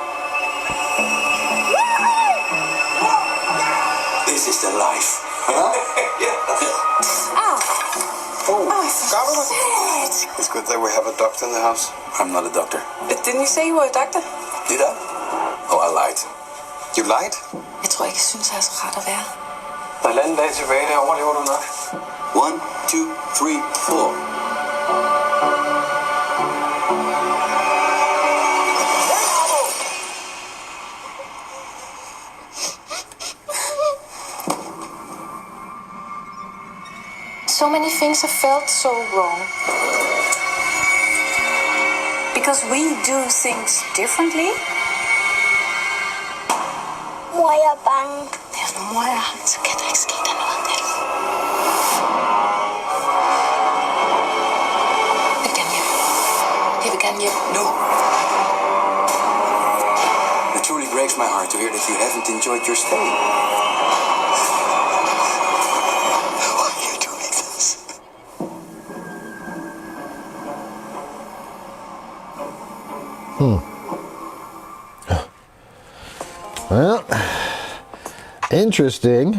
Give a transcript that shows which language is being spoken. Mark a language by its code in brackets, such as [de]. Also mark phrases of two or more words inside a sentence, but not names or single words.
[en] This is the life. Huh? Yeah. Oh, Oh, shit. it's good that we have a doctor in the house. I'm not a doctor. Didn't you say you were a doctor? Did I? Oh, I lied. You lied? [da] Jeg tror ikke, jeg synes, jeg er så ret at være. Der er halvanden dag tilbage, det overlever du nok. [en] 1, 2, 3, 4. So many things have felt so wrong. Because we do things differently. [da] Mor, jeg er bange. Ja, når mor er, så kan der ikke ske der noget med det. Jeg vil gerne hjem. Jeg vil gerne hjem. [en] No. It truly breaks my heart to hear that you haven't enjoyed your stay. Why are you doing this? Well, interesting.